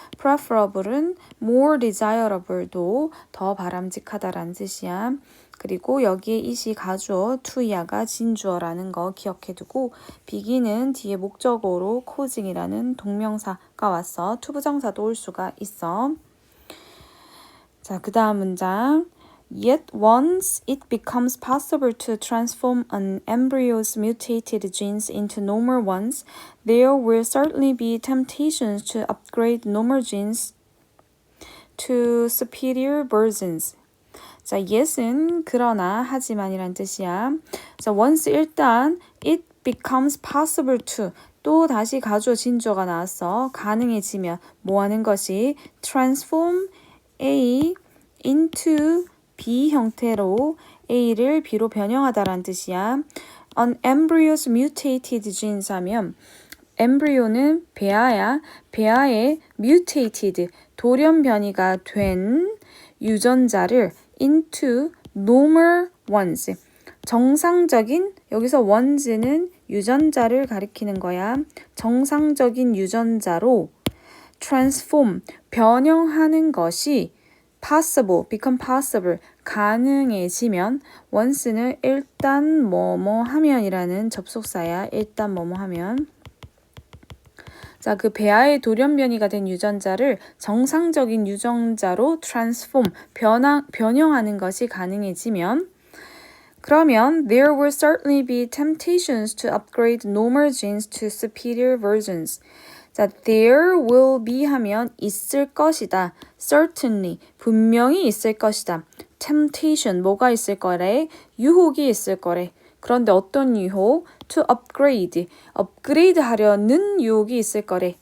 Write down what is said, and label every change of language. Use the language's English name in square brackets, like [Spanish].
[Korean] preferable은 [English] more desirable [Korean] 도 더 바람직하다라는 뜻이야. 그리고 여기에 it이 가주어, to야가 진주어라는 거 기억해두고 begin은 뒤에 목적어로 causing이라는 동명사가 왔어. 투부정사도 올 수가 있어. 자, 그 다음 문장. [English] Yet once it becomes possible to transform an embryo's mutated genes into normal ones, there will certainly be temptations to upgrade normal genes to superior versions. [Korean] 자, yes은 그러나 하지만이란 뜻이야. 자, once 일단 [English] it becomes possible to [Korean] 또 다시 가주어 진주어가 나왔어. 가능해지면 뭐 하는 것이 [English] transform A into B [Korean] 형태로 A를 B로 변형하다라는 뜻이야. [English] An embryo's mutated genes [Korean] 하면 embryo는 배아야. 배아의 mutated 돌연변이가 된 유전자를 [English] into normal ones. [Korean] 정상적인, 여기서 ones는 유전자를 가리키는 거야. 정상적인 유전자로 transform, 변형하는 것이 possible, [English] become possible, [Korean] 가능해지면 once는 일단 뭐뭐 하면이라는 접속사야. 일단 뭐뭐 하면. 자, 그 배아의 돌연변이가 된 유전자를 정상적인 유전자로 transform, 변형하는 것이 가능해지면 그러면 [English] there will certainly be temptations to upgrade normal genes to superior versions. [Korean] 자, [English] there will be [Korean] 하면 있을 것이다. certainly, 분명히 있을 것이다. temptation, 뭐가 있을 거래? 유혹이 있을 거래. 그런데 어떤 유혹? to upgrade, 업그레이드 하려는 유혹이 있을 거래.